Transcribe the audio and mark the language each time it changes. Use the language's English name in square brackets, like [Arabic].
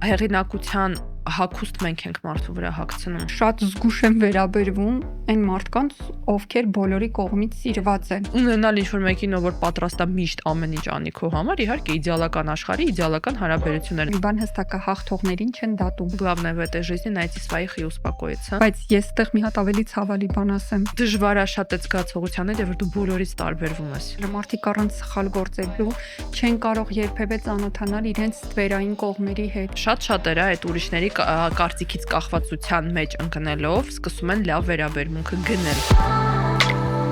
[Armenian] Հեղինակության հագուստ մենք ենք մարդու վրա հագցնում։ Շատ զգուշ եմ վերաբերվում այն մարդկանց, ովքեր բոլորի կողմից սիրված են։ Ունենալ ինչ-որ մեկին, որ պատրաստ է միշտ ամեն ինչ անի քո համար, իհարկե իդեալական աշխարհի իդեալական հարաբերություններ։ Մի բան հստակ է, հաղթողներին չեն դատում։ [Russian] Главное в этой жизни найти своих и успокоиться։ [Armenian] Բայց ես այդտեղ մի հատ ավելի ցավալի բան ասեմ։ Դժվար է շատ այդ զգացողությունները, որ դու բոլորից տարբերվում ես։ Մարդիկ առանց սխալ գործելու չեն կարող երբևէ ծանոթանալ իրենց ստվերային կողմերի հետ։ Շատ-շատերը այդ ուրիշների կարծիքից կախվածության մեջ ընկնելով սկսում են լավ վերաբերմունքը գնել։